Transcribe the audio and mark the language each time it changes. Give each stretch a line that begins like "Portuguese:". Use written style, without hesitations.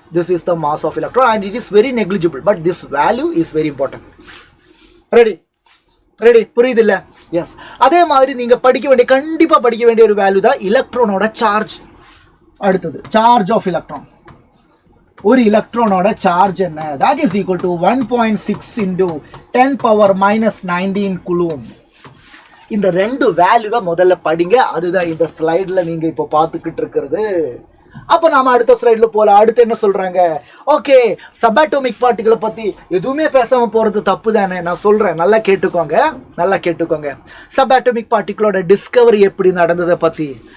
English: This is the mass of electron and it is very negligible, but this value is very important.
Tamil: Ready? புரியுது இல்ல? S. அதே மாதிரி நீங்க கண்டிப்பா படிக்க வேண்டிய ஒரு வேல்யூ தான் எலக்ட்ரானோட சார்ஜ். அடுத்தது சார்ஜ் ஆஃப் எலக்ட்ரான். ஒரு எலக்ட்ரானோட சார்ஜ் என்ன?
English: that is equal to 1.6 into 10 power minus 19 coulomb.
Tamil: இந்த ரெண்டு வேல்யூவை முதல்ல படிங்க. அதுதான் இந்த ஸ்லைடில் நீங்கள் இப்போ பார்த்துக்கிட்டு இருக்கிறது. அப்போ நாம அடுத்த ஸ்லைடில் போகலாம். அடுத்து என்ன சொல்கிறாங்க? ஓகே, சபாட்டோமிக் பார்ட்டிகளை பற்றி எதுவுமே பேசாமல் போகிறது தப்பு தானே? நான் சொல்கிறேன், நல்லா கேட்டுக்கோங்க. சபாட்டோமிக் பார்ட்டிகளோட டிஸ்கவரி எப்படி நடந்ததை பற்றி.